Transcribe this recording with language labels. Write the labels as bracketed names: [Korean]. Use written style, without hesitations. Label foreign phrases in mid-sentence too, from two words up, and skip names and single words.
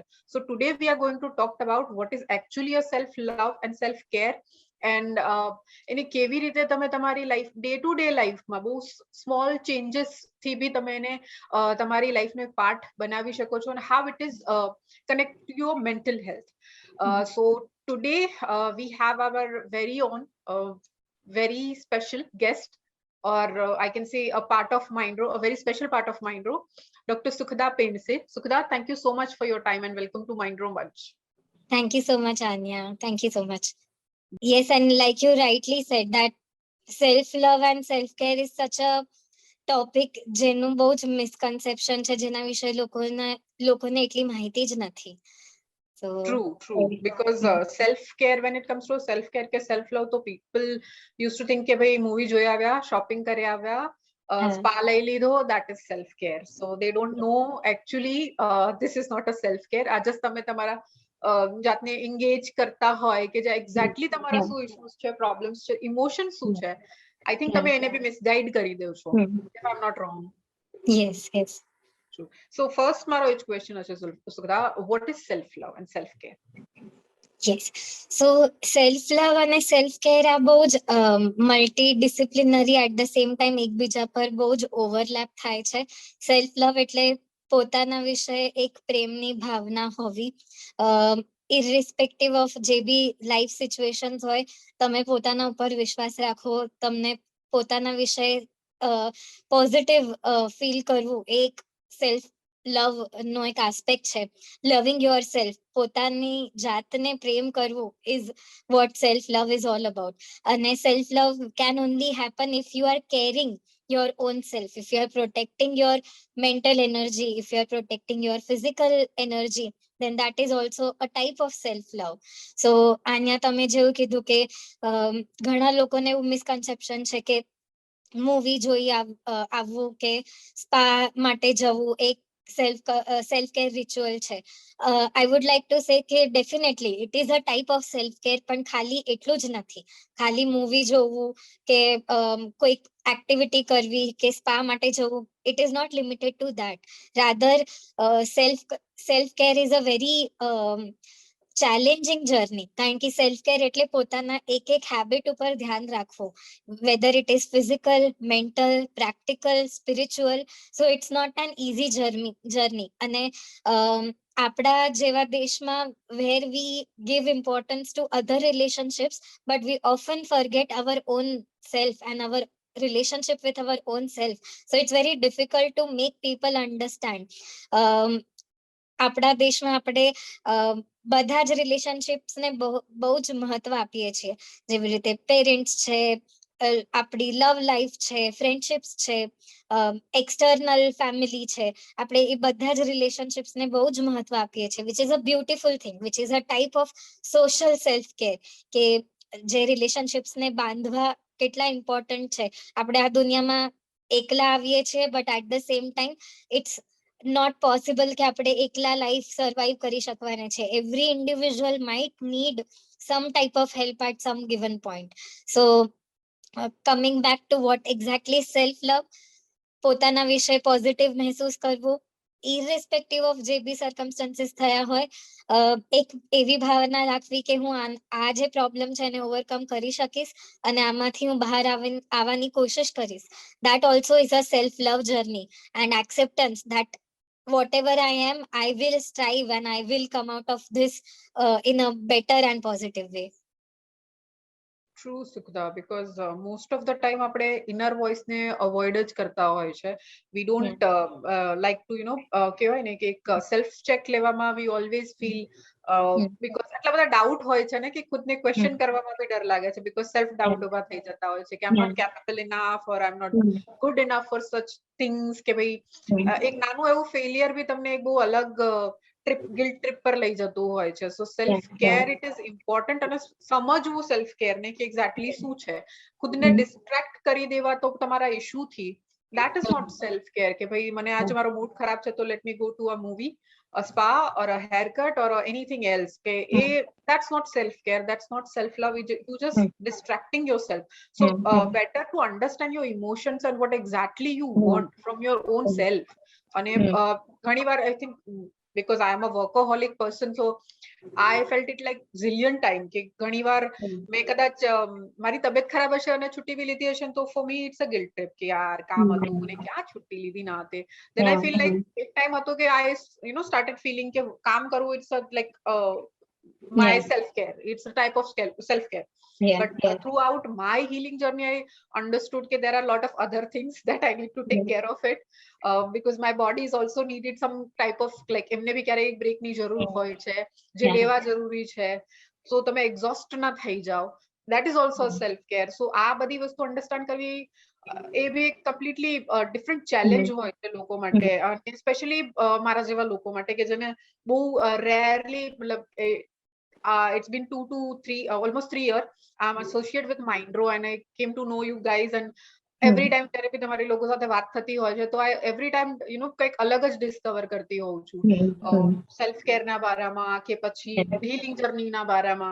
[English] So today we are going to talk about what is actually a self love and self care and [Gujarati] એને કેવી રીતે તમે તમારી લાઈફ ડે ટુ ડે લાઈફમાં બહુ સ્મોલ ચેન્જીસ થી બી તમે એને તમારી લાઈફનો એક પાર્ટ બનાવી શકો છો અને [English] how it is connect to your mental health. So today we have our very own very special guest or I can say a part of Mindro, a very special part of Mindro, Dr. Sukhda Pendse. Sukhda, thank you so much for your time and welcome to Mindro Munch. Thank you so much, Anya. Thank you so much. Yes, and like you rightly said that self-love and self-care is such a topic [Gujarati] જેનું બહુ જ મિસકન્સેપ્શન છે, જેના વિશે લોકોને એટલી માહિતી જ નથી. [English] So True. Because self-care, when it comes to self-care કે self-love, તો people used to think [Gujarati] કે ભાઈ મૂવી જોઈ આવ્યા, shopping કરી આવ્યા, spa લઈ લીધો, [English] that is self-care. So they don't know actually this is not a self-care. [Gujarati] આ just તમે તમારા જાતને engage કરતા હોય કે જે exactly તમારા શું issues છે, problems છે, emotions શું છે. I think તમે એને બી misguide કરી દો છો, [English] if I'm not wrong. yes. So first [Gujarati] મારો એ જ question હશે સુખદા, [English] what is self-love and self-care? Yes. So self-love અને self-care [Gujarati] આ બહુ જ મલ્ટીડિસિપ્લિનરી [English] at the same time [Gujarati] એકબીજા પર બહુ જ ઓવરલેપ થાય છે. સેલ્ફ-લવ એટલે પોતાના વિશે એક પ્રેમની ભાવના હોવી. [English] irrespective of [Gujarati] જે બી લાઈફ સિચ્યુએશન્સ હોય, તમે પોતાના ઉપર વિશ્વાસ રાખો, તમને પોતાના વિશે [English] positive feel [Gujarati] કરવું, એક [English] self love [Gujarati] નો એક આસ્પેક્ટ છે. [English] loving your self, [Gujarati] પોતાની જાતને પ્રેમ કરવું [English] is what self love is all about. અને self love can only happen if you are caring your own self, if you are protecting your mental energy, if you are protecting your physical energy, then that is also a type of self love. [Gujarati] So આન્યા તમે જેવું કીધું કે ઘણા લોકોને એવું મિસકન્સેપ્શન છે કે મૂવી જોઈ આવવું કે સ્પા માટે જવું એક [English] self care ritual [Gujarati] છે. [English] I would like to say કે definitely it is a type of self care, [Gujarati] પણ ખાલી એટલું જ નથી. ખાલી મૂવી જોવું કે કોઈક એક્ટિવિટી કરવી કે સ્પા માટે જવું, [English] it is not limited to that. Rather self care is a very challenging journey, [Gujarati] કારણ કે [English] self care [Gujarati] એટલે પોતાના એક હેબિટ ઉપર ધ્યાન રાખવું, [English] whether it is physical, mental, practical, spiritual. So it's not an easy journey. [Gujarati] અને આપણા જેવા દેશમાં [English] where we give importance to other relationships, but we often forget our own self and our relationship with our own self. So it's very difficult to make people understand. [Gujarati] આપણા દેશમાં આપણે બધા જ રિલેશનશિપ્સ ને બહુ જ મહત્વ આપીએ છીએ, જેવી રીતે પેરેન્ટ્સ છે, આપણી [English] love life [Gujarati] છે, ફ્રેન્ડશિપ્સ છે, [English] external family [Gujarati] છે, આપણે એ બધા જ રિલેશનશિપ્સ ને બહુ જ મહત્વ આપીએ છીએ, [English] which is a beautiful thing, which is a type of social self care. [Gujarati] કે જે રિલેશનશિપ્સ ને બાંધવા કેટલા ઇમ્પોર્ટન્ટ છે. આપણે આ દુનિયામાં એકલા આવીએ છીએ, [English] but at the same time it's not possible [Gujarati] કે આપણે એકલા [English] life survive [Gujarati] કરી શકવાના છે. [English] every individual might need some type of help at some given point. So coming back to what exactly self love, [Gujarati] પોતાના વિશે પોઝિટિવ મહેસૂસ કરવું, [English] irrespective of [Gujarati] જે બી સર્કમસ્ટન્સીસ થયા હોય, એક એવી ભાવના રાખવી કે હું આ જે પ્રોબ્લેમ છે એને ઓવરકમ કરી શકીશ અને આમાંથી હું બહાર આવવાની કોશિશ કરીશ. [English] That also is a self love journey and acceptance that whatever I am, I will strive and I will come out of this in a better and positive way. True, Sukhda, because most of the time [Gujarati] આપણે inner voice ને avoid જ કરતા હોય છે. [English] We don't like to [Gujarati] કહેવાય ને કે એક [English] self check [Gujarati] લેવામાં [English] we always feel because [Gujarati] આટલા બધા ડાઉટ હોય છે ને કે ખુદને ક્વેશ્ચન કરવામાં બી ડર લાગે છે, [English] because self doubt [Gujarati] ઉભા થઈ જતા હોય છે કે [English] I'm not capable enough or I'm not good enough for such things. [Gujarati] કે ભાઈ એક નાનું એવું ફેલિયર બી તમને એક બહુ અલગ [English] guilt trip [Gujarati] પર લઈ જતું હોય છે. [English] So self care it is important, [Gujarati] અને સમજવું સેલ્ફ કેર ને કે એક્ઝેક્ટલી શું છે. ખુદને ડિસ્ટ્રેક્ટ કરી દેવા તો તમારા ઇશ્યુ થી, [English] that is not self care [Gujarati] કે ભાઈ મને આજે મારો મૂડ ખરાબ છે તો [English] let me go to a movie, a spa or a haircut or anything else કે that's not self care, that's not self love, you just distracting yourself. So better to understand your emotions and what exactly you want from your own self. [Gujarati] અને ઘણી વાર [English] I think because I am a workaholic person, so I felt it like zillion time [Gujarati] કે ઘણી વાર મેં કદાચ મારી તબિયત ખરાબ હશે અને છુટ્ટી બી લીધી હશે તો [English] for me it's a guilt trip [Gujarati] કે યાર કામ હતું ને ક્યાં છુટ્ટી લીધી ના હતી. [English] Then I feel like [Gujarati] એક ટાઈમ હતો કે [English] I started feeling [Gujarati] કે કામ કરવું [English] it's a like my self care, it's a type of self care. But throughout my healing journey I understood that there are a lot of other things that I need to take care of it, because my body is also needed some type of like [Gujarati] એમને બી ક્યારે બ્રેક ની જરૂર હોય છે જે લેવા જરૂરી છે. So તમે exhaust ના થઈ જાઓ, [English] that is also self care. [Gujarati] So આ બધી વસ્તુ અંડરસ્ટેન્ડ કરવી એ બી એક [English] completely different challenge [Gujarati] હોય છે લોકો માટે, સ્પેશિયલી મારા જેવા લોકો માટે કે જેને બહુ રેરલી મતલબ [English] it's been 2 to 3 almost 3 years I'm associated with Mindro and I came to know you guys, and every time therapy [Gujarati] તમારી લોકો સાથે વાત થતી હોય છે તો [English] I every time [Gujarati] કંઈક અલગ જ ડિસ્કવર કરતી હોઉં છું [English] self care [Gujarati] ના બારામાં કે પછી [English] healing journey [Gujarati] ના બારામાં.